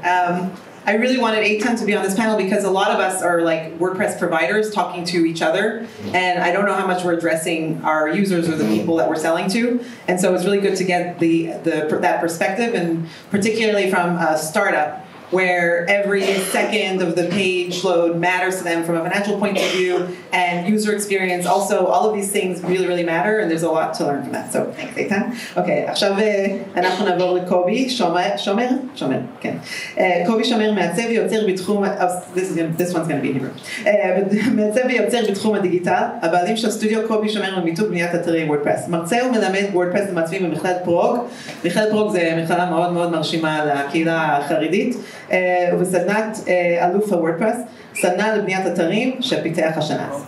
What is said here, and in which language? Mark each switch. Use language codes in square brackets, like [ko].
[en] I really wanted Eitan to be on this panel because a lot of us are like WordPress providers talking to each other, and I don't know how much we're addressing our users or the people that we're selling to, and so it's really good to get that perspective, and particularly from a startup. where every second of the page load matters to them from a financial point of view, and user experience also, all of these things really, really matter, and there's a lot to learn from that. So, thanks, Eitan. [he] Okay, עכשיו אנחנו נעבור לקובי, שומר, כן. קובי שומר מעצב ויוצר בתחום, [en] this one's going to be Hebrew. [he] מעצב ויוצר בתחום הדיגיטל, הבעלים של סטודיו קובי שומר למיתוג בניית אתרי וורדפרס. מרצה ומלמד וורדפרס למעצבים במכללת פרוג. מכללת פרוג זה מכללה מאוד מאוד מרשימה לקהילה החרדית, ובסדנת אלוף הוורדפרס, סדנה לבניית אתרים שפיתח השנה.